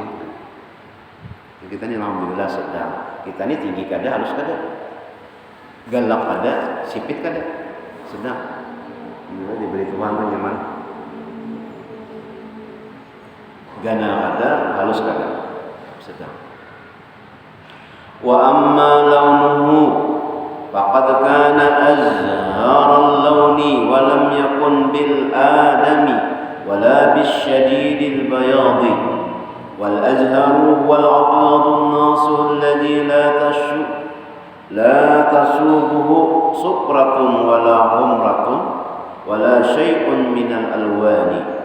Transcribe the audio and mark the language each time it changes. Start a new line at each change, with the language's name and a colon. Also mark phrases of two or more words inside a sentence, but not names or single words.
Banjar: Kita ini alhamdulillah sedang. Kita ini tinggi kada, halus kada, galak kada, sipit kada, sedang. Ini diberi Tuhan nyaman. Gana kada, halus kada, sedang.
Arabic: وأما لونه فقد كان أزهر اللون ولم يكن بالآدم ولا بشديد البياض والأزهر والأبيض الناصع الذي لا تشوبه صفرة ولا حمرة ولا شيء من الألوان.